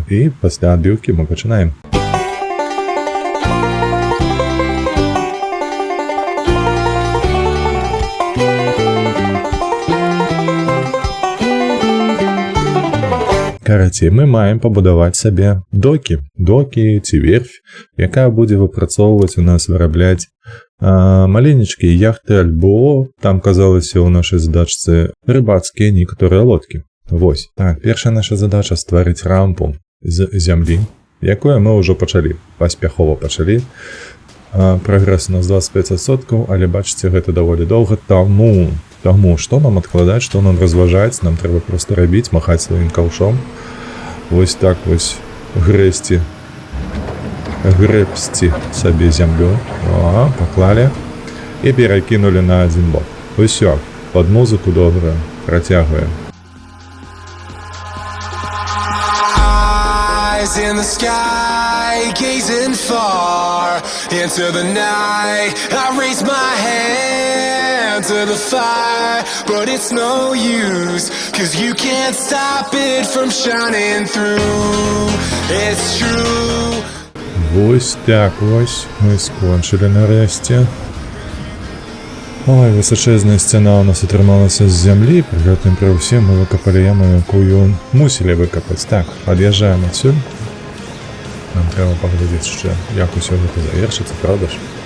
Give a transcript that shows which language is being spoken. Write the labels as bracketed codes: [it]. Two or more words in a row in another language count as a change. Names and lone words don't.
[uk] І після відбивки ми починаємо. Короче, ми маємо побудувати собі доки ці верфь, яка буде випрацьовувати у нас, виробляти маленечкі яхти альбо, там казалося у нашій задачці рибацькі некоторі лодки. Ось. Так, перша наша задача створити рампу з землі, якою ми вже почали, поспіхово почали. Прогрес у нас 25%, але бачите, [be] гэта даволі [uk] довго, тому що нам відкладати, що нам розважати, нам треба просто робити, махати своїм ковшом. Ось так ось гребсти собі землю. Ага, поклали. І перекинули на один бок. Ось все, під музику добре, протягуємо. [en] In the sky, gazing far into the night, I raise my hand to the fire, but it's no use, 'cause you can't stop it from shining through. It's true. [uk] Ось так ось ми скончили нарешті. Ой, височезна стіна у нас отрималася з землі, при всім ми викопали яму, яку мусили викопати. Так, під'їжджаємо отсюди. Нам треба поглядати ще, як усе це завершиться, правда ж?